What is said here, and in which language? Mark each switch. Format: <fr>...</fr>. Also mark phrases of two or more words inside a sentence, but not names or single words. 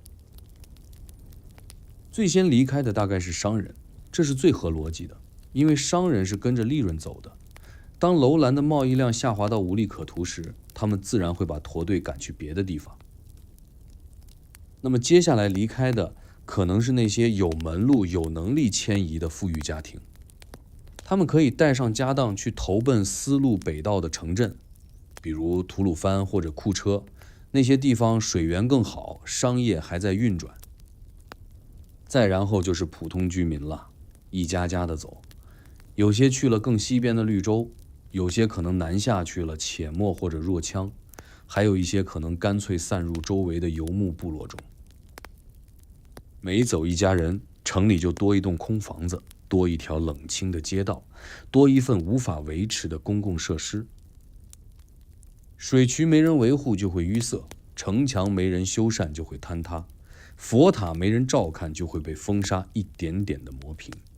<zh>最先離開的大概是商人，這是最合邏輯的，因為商人是跟着利潤走的。當樓蘭的貿易量下滑到無利可圖時，他們自然會把駝隊趕去別的地方。那麼接下來離開的可能是那些有門路、有能力遷移的富裕家庭，他們可以帶上家當去投奔絲路北道的城鎮，比如吐魯番或者庫車，那些地方水源更好，商業還在運轉。再然後就是普通居民了，一家家的走，有些去了更西邊的綠洲，有些可能南下去了且末或者若羌，還有一些可能乾脆散入周圍的游牧部落中。每走一家人，城裡就多一棟空房子，多一條冷清的街道，多一份無法維持的公共設施。水渠沒人維護就會淤塞，城牆沒人修繕就會坍塌，佛塔沒人照看就會被風沙一點點的磨平。</zh>